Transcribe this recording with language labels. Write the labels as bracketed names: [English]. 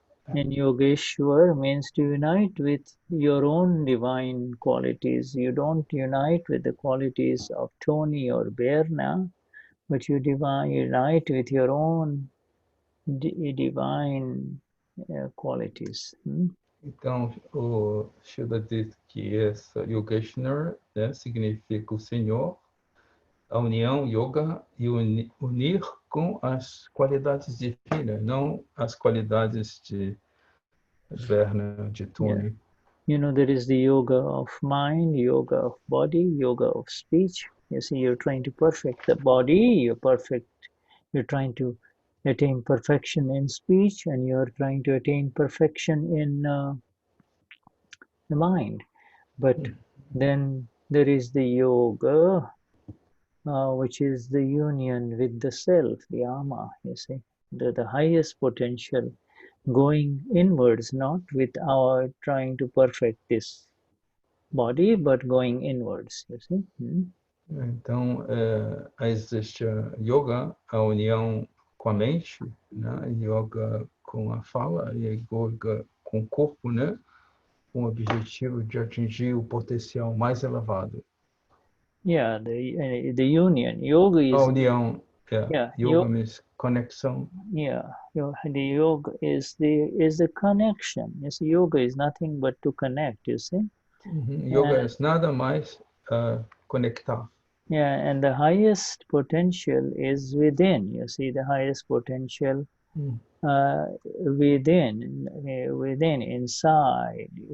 [English] And Yogeshwar means to unite with your own divine qualities. You don't unite with the qualities of Tony or Berna, but you unite with your own divine qualities. [Portuguese] Então, o Shuddha diz que essa Yogeshwar, né, significa o Senhor, a união, yoga, e unir com as qualidades divinas, não as qualidades de Verna, de Tony. [English] Yeah. There is the yoga of mind, yoga of body, yoga of speech. You see, you're trying to perfect the body, you're trying to attain perfection in speech, and you're trying to attain perfection in the mind. But then there is the yoga, which is the union with the self, the ama, you see, the highest potential, going inwards, not with our trying to perfect this body, but going inwards, you see. [Portuguese] Então, existe a yoga, a união com a mente, né? Yoga com a fala, e yoga com o corpo, né? Com o objetivo de atingir o potencial mais elevado. [English] Yeah, the union. Yoga is... [Portuguese] A união, [English] yoga means [Portuguese] conexão. [English] Yeah, the yoga is the connection. You see, yoga is nothing but to connect, you see. Yoga is [Portuguese] nada mais conectar. [English] Yeah, and the highest potential is within. You see, the highest potential within, inside.